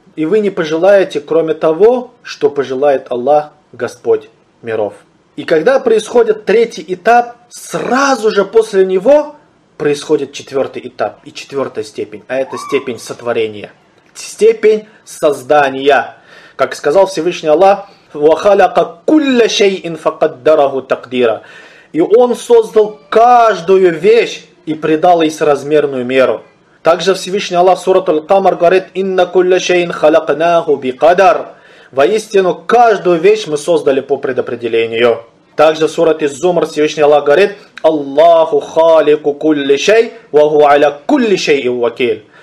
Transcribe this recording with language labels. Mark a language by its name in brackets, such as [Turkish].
[Russian] И вы не пожелаете, кроме того, что пожелает Аллах, Господь миров. И когда происходит третий этап, сразу же после него происходит четвертый этап и четвертая степень. А это степень сотворения. Степень создания. Как сказал Всевышний Аллах, [Arabic] وَخَلَقَ كُلَّ شَيْءٍ فَقَدَّرَهُ تَقْدِيرًا. [Russian] И Он создал каждую вещь и придал ей соразмерную меру. Также Всевышний Аллах сурат Аль-Камар говорит [Arabic] «Инна кулля шейн халакнаху бикадар». [Russian] Воистину, каждую вещь мы создали по предопределению. Также в сурате Зумр Всевышний Аллах говорит [Arabic] «Аллаху халику кулли шей, ваху аля кулли шей и вакиль».